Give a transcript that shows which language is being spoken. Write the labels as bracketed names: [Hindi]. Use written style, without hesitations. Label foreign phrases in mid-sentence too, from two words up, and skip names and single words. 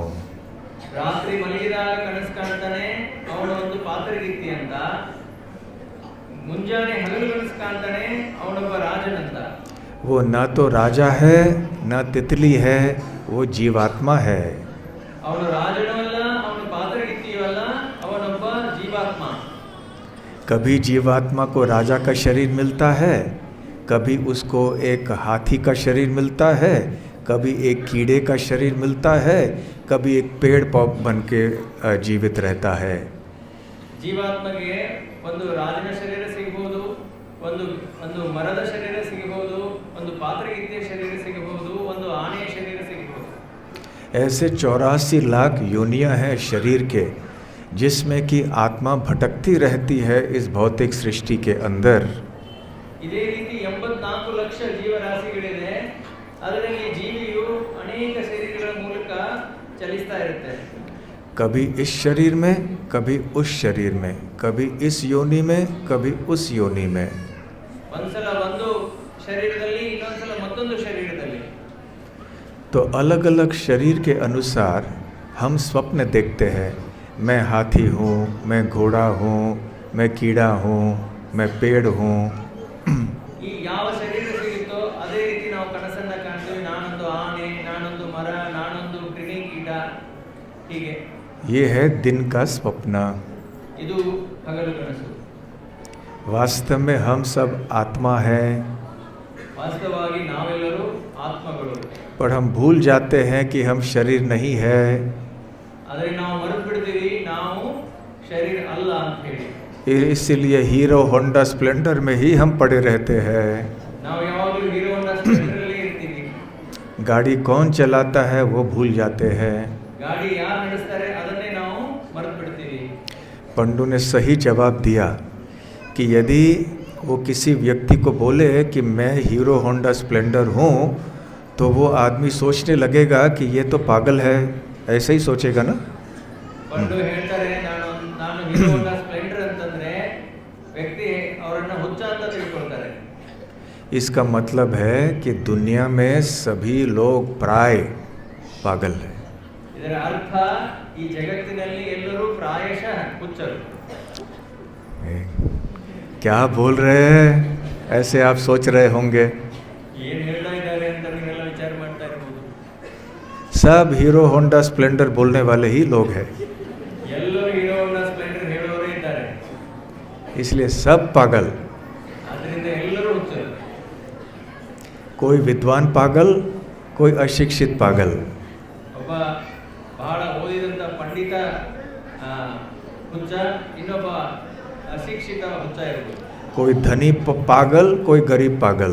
[Kannada] ರಾತ್ರಿ ಮಲಗಿದಾಗ ಕನಸು ಕಾಣ್ತಾನೆ ಅವನು ಒಂದು ಪಾತ್ರಗಿತ್ತಿ ಅಂತ, ಮುಂಜಾನೆ ಹಗಲು ಕನಸು ಕಾಣ್ತಾನೆ ಅವನೊಬ್ಬ ರಾಜನಂತ. [Hindi] वो ना तो राजा है ना तितली है, वो जीवात्मा है। [Kannada] ಅವನು ರಾಜನೂ ಅಲ್ಲ, ಅವನು ಪಾತ್ರಗಿತ್ತಿಯೂ ಅಲ್ಲ, ಅವನೊಬ್ಬ ಜೀವಾತ್ಮ. [Hindi] कभी जीवात्मा को राजा का शरीर मिलता है, कभी उसको एक हाथी का शरीर मिलता है, कभी एक कीड़े का शरीर मिलता है, कभी एक पेड़ बन के जीवित रहता है। [Kannada] ಜೀವಾತ್ಮಗೆ ಒಂದು ರಾಜನ ಶರೀರ ಸಿಗಬಹುದು, ಒಂದು ಮರದ ಶರೀರ ಸಿಗಬಹುದು, ಒಂದು ಪಾತ್ರಗಿತ್ತಿಯ ಶರೀರ ಸಿಗಬಹುದು, ಒಂದು ಆನೆಯ ಶರೀರ ಸಿಗಬಹುದು. [Hindi] ऐसे 84 लाख योनियां हैं शरीर के, जिसमें कि आत्मा भटकती रहती है इस भौतिक सृष्टि के अंदर। [Kannada] ಇದೇ ರೀತಿ 84 ಲಕ್ಷ ಜೀವರಾಶಿಗಳಿದೆ. ಅದರಲ್ಲಿ ಜೀವಿಯು ಅನೇಕ ಶರೀರಗಳ ಮೂಲಕ ಚಲಿಸ್ತಾ ಇರುತ್ತೆ. [Hindi] कभी इस शरीर में, कभी उस शरीर में, कभी इस योनि में, कभी उस योनि में। [Kannada] ಒಂದ್ಸಲ ಒಂದು ಶರೀರದಲ್ಲಿ, ಇನ್ನೊಂದ್ಸಲ ಮತ್ತೊಂದು ಶರೀರದಲ್ಲಿ. [Hindi] तो अलग अलग शरीर के अनुसार हम स्वप्न देखते हैं। मैं हाथी हूँ, मैं घोड़ा हूँ, मैं कीड़ा हूँ, मैं पेड़ हूँ। [Kannada] ಈ ಯಾವ ಶರೀರ ಸಿಗುತ್ತೋ ಅದೇ ರೀತಿ ನಾವು ಕನಸನ್ನ ಕಾಣ್ತೀವಿ. ನಾನೊಂದು ಆನೆ, ನಾನೊಂದು ಮರ, ನಾನೊಂದು ಕ್ರಿಮಿ ಕೀಟ, ಹೀಗೆ. [Hindi] ये है दिन का स्वप्न। [Kannada] ಇದು ಹಗಲು ಕನಸು. [Hindi] वास्तव में हम सब आत्मा हैं, [Kannada] ವಾಸ್ತವವಾಗಿ ನಾವೆಲ್ಲರೂ ಆತ್ಮಗಳು. [Hindi] पर हम भूल जाते हैं कि हम शरीर नहीं है। [Kannada] ಆದರೆ ನಾವು ಮರೆತು ಬಿಡ್ತೀವಿ ನಾವು ಶರೀರ ಅಲ್ಲ ಅಂತ ಹೇಳಿ. [Hindi] इसीलिए हीरो होंडा स्प्लेंडर में ही हम पड़े रहते हैं। [Kannada] ನಾವು ಯಾವಾಗಲೂ ಹೀರೋ ಹೋಂಡಾ ಸ್ಪ್ಲೆಂಡರ್ ಅಲ್ಲೇ ಇರ್ತೀವಿ. [Hindi] गाड़ी कौन चलाता है वो भूल जाते हैं। [Kannada] ಗಾಡಿ ಯಾರು ನಡೆಸ್ತಾರೆ ಅದನ್ನೇ ನಾವು ಮರೆತು ಬಿಡ್ತೀವಿ. [Hindi] पंडू ने सही जवाब दिया कि यदि वो किसी व्यक्ति को बोले कि मैं हीरो होंडा स्प्लेंडर हूँ, तो वो आदमी सोचने लगेगा कि ये तो पागल है, ऐसे ही सोचेगा ना। [Kannada] ಪಂಡು ಹೇಳ್ತಾರೆ ನಾನು ಹೀರೋ ಹೋಂಡಾ ಸ್ಪ್ಲೆಂಡರ್ ಅಂತಂದ್ರೆ ವ್ಯಕ್ತಿ ಅವರನ್ನ ಹುಚ್ಚ ಅಂತ ತಿಳ್ಕೊಳ್ತಾರೆ. [Hindi] इसका मतलब है कि दुनिया में सभी लोग प्राय पागल हैं। [Kannada] ಇದರ ಅರ್ಥ ಈ ಜಗತ್ತಿನಲ್ಲಿ ಎಲ್ಲರೂ ಪ್ರಾಯಶಃ ಹುಚ್ಚರು. [Hindi] क्या बोल रहे हैं, ऐसे आप सोच रहे होंगे। [Kannada] ಏನು ಹೇಳ್ತಾ ಇದ್ದಾರೆ ಅಂತ ನೀವೆಲ್ಲ ವಿಚಾರ ಮಾಡ್ತಾ ಇರಬಹುದು. [Hindi] सब हीरो होंडा स्प्लेंडर बोलने वाले ही लोग हैं, [Kannada] ಎಲ್ಲರೂ ಹೀರೋ ಹೋಂಡಾ ಸ್ಪ್ಲೆಂಡರ್ ಹೇಳೋರೇ ಇದ್ದಾರೆ. [Hindi] इसलिए सब पागल। [Kannada] ಆದ್ದರಿಂದ ಎಲ್ಲರೂ ಹುಚ್ಚರು. [Hindi] कोई विद्वान पागल, कोई अशिक्षित पागल। [Kannada] ಒಬ್ಬ ಬಹಳ ಓದಿದಂತ ಪಂಡಿತ ಹುಚ್ಚ, ಇನ್ನೊಬ್ಬ ಅಶಿಕ್ಷಿತ ಹುಚ್ಚ ಇರಬಹುದು. [Hindi] कोई धनी पागल, कोई गरीब पागल।